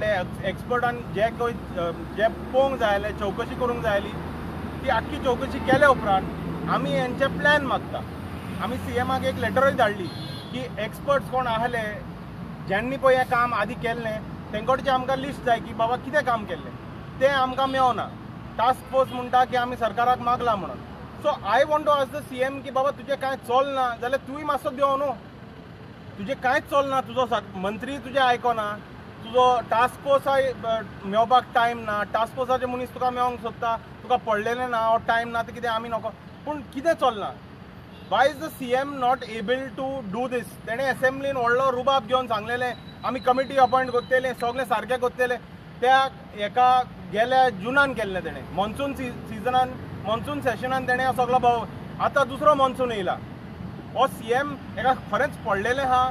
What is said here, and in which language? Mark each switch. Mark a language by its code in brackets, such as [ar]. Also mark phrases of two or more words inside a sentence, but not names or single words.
[kok] एक्सपर्टान जे पळोवंक जाय आसलें चवकशी करूंक जाय आसली ती आख्खी चवकशी केल्या उपरांत आमी हेंचे प्लॅन मागता. आमी CMाक एक लेटरूय धाडली की एक्सपर्ट्स कोण आहले ज्यांनी पळय हें काम आदी केल्लें तेंकडचें आमकां लिस्ट जाय की बाबा कितें काम केल्लें तें आमकां मेळना. टास्क फोर्स म्हणटा की आमी सरकाराक मागला म्हणून. [en] So I want to ask the CM [kok] की बाबा तुजें कांय चलना जाल्यार तुंय मातसो देंव न्हू. तुजें कांयच चलना, तुजो मंत्री तुजें आयकना, तुजो टास्क फोर्साय मेळपाक टायम ना, टास्क फोर्साचे मनीस तुका मेळोंक सोदता, तुका पडलेलें ना हो टायम ना ते कितें आमी नको. पूण कितें चलना? [en] Why is the CM not able to do this? [kok] तेणें असेंब्लीन व्हडलो रुबाब घेवन सांगलेलें आमी कमिटी अपॉयंट करतले सगळें सारकें करतले. त्या एका गेल्या जुनान केल्लें तेणें मॉन्सून सिजनान मॉन्सून सेशनान तेणें सगळो भाव. आतां दुसरो मॉन्सून येयला. हो CM हेका खरेंच पडलेलें आहा.